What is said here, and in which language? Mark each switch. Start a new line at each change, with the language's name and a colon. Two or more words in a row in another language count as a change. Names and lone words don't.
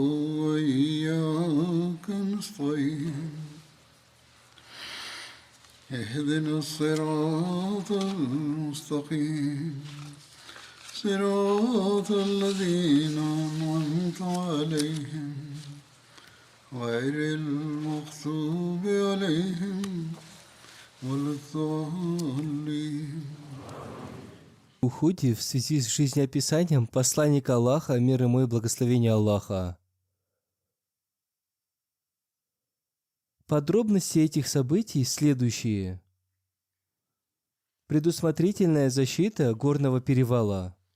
Arabic: وإياك نستعين اهدنا الصراط المستقيم صراط الذين أنعمت عليهم غير المغضوب عليهم ولا الضالين.
Russian: Ухуде в связи с жизнеописанием посланника Аллаха, мир ему и благословение Аллаха. Подробности этих событий следующие. Предусмотрительная защита горного перевала.